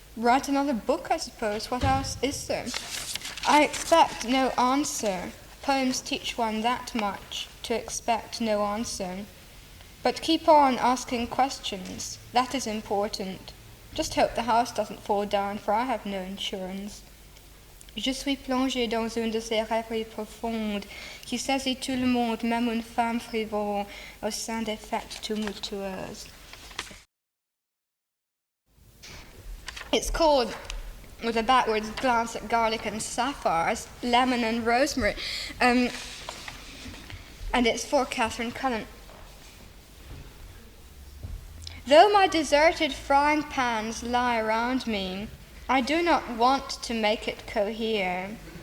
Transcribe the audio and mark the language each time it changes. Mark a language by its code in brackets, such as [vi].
[en] Write another book, I suppose. What else is there? I expect no answer. Poems teach one that much, to expect no answer. But keep on asking questions. That is important. Just hope the house doesn't fall down, for I have no insurance. [fr] Je suis plongée dans une de ces rêveries profondes qui saisit tout le monde, même une femme frivole, au sein des fêtes tumultueuses. [en] It's called, with a backwards glance at garlic and sapphires, Lemon and Rosemary, and it's for Catherine Cullen. Though my deserted frying pans lie around me, I do not want to make it cohere.